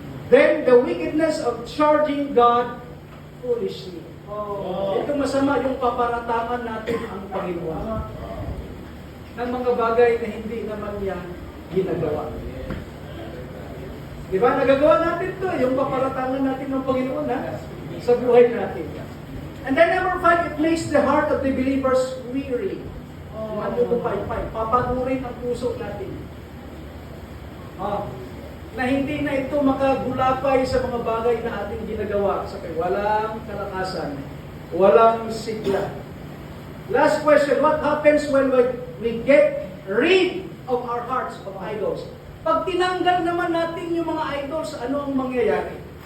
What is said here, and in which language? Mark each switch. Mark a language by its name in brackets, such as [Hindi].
[English] Then, the wickedness of charging God foolishly. [Filipino] Ito masama yung paparatangan natin ang Panginoon ng mga bagay na hindi naman niya ginagawa. Diba? Nagagawa natin ito, yung paparatangan natin ng Panginoon sa buhay natin. [English] And then number 5, it makes the heart of the believers weary. [Filipino] Manlulupay-pay. Papanurin ang puso natin. Na hindi na ito makagulapay sa mga bagay na ating ginagawa. Sabi, walang kalakasan, walang sigla. [English] Last question, what happens when we get rid of our hearts of idols? [Filipino] Pag tinanggal naman natin yung mga idols, ano ang mangyayari?